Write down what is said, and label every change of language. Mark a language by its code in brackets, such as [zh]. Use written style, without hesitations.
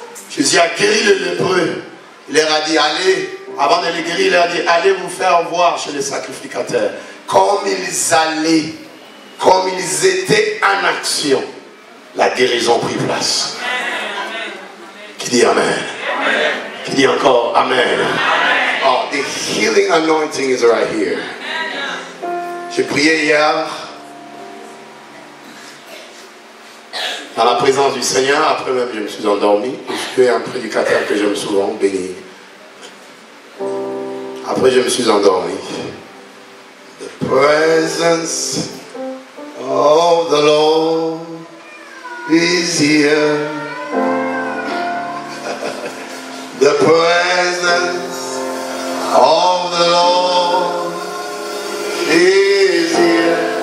[fr] Jésus a guéri le lépreux. Il leur a dit, allez, avant de les guérir, il leur a dit, allez vous faire voir chez les sacrificateurs. Comme ils allaient, comme ils étaient en action, la guérison prit place. Qui dit Amen? Qui dit encore Amen? [en] Oh, the healing anointing is right here. [fr] J'ai prié hier dans la présence du Seigneur. Après même je me suis endormi. Je suis un prédicateur que j'aime souvent, béni. Après je me suis endormi. [en] The presence of the Lord is here. The presence of the Lord is here.